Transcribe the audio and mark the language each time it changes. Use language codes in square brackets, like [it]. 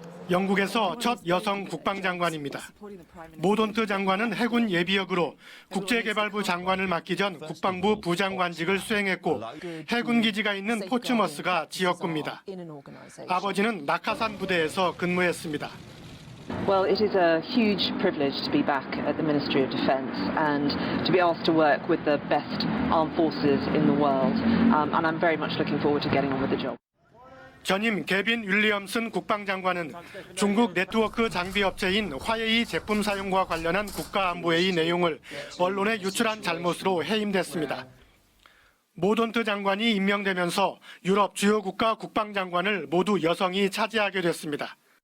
[ko] 영국에서 첫 여성 국방장관입니다. 모돈트 장관은 해군 예비역으로 국제개발부 장관을 맡기 전 국방부 부장관직을 수행했고 해군 기지가 있는 포츠머스가 지역구입니다. 아버지는 낙하산 부대에서 근무했습니다. [en] Well, it is a huge privilege to be back at the Ministry of Defence and to be asked to work with the best armed forces in the world. And I'm very much looking forward to getting on with the job. [ko] 전임 개빈 윌리엄슨 국방장관은 중국 네트워크 장비 업체인 화웨이 제품 사용과 관련한 국가안보회의 내용을 언론에 유출한 잘못으로 해임됐습니다. 모돈트 장관이 임명되면서 유럽 주요 국가 국방장관을 모두 여성이 차지하게 됐습니다.